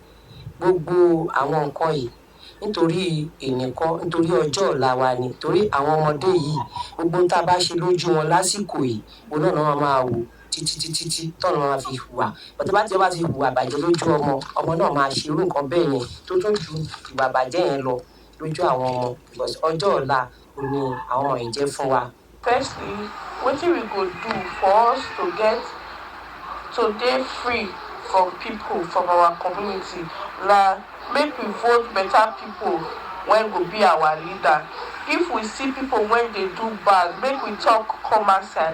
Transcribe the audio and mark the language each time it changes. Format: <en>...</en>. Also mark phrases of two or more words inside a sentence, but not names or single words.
<yo>Gbogbo àwọn nǹkan yìí nítorí ìnìkan, nítorí ọjọ́ ọ̀la wa ni, torí àwọn ọmọdé yìí, gbogbo tá a bá ṣe lójú wọn lásìkò yìí, òun náà máa wò títí tọ́nà máa fi hùwà. Bọ̀tẹ́ bá ti hùwà bàjẹ́ lójú ọmọ náà máa ṣe irú nǹkan bẹ́ẹ̀ yẹn tó tún ju ìwà bàjẹ́ yẹn lọ lójú àwọn ọmọ. Because ọjọ́ ọ̀la ò ní àwọn ọmọ yìí jẹ́ fún wa.</yo> <pcm>Firstly, wetin we go do for us to dey free from people from our community na make we vote better people when go be our leader. If we see people when they do bad, make we talk come outside.</pcm>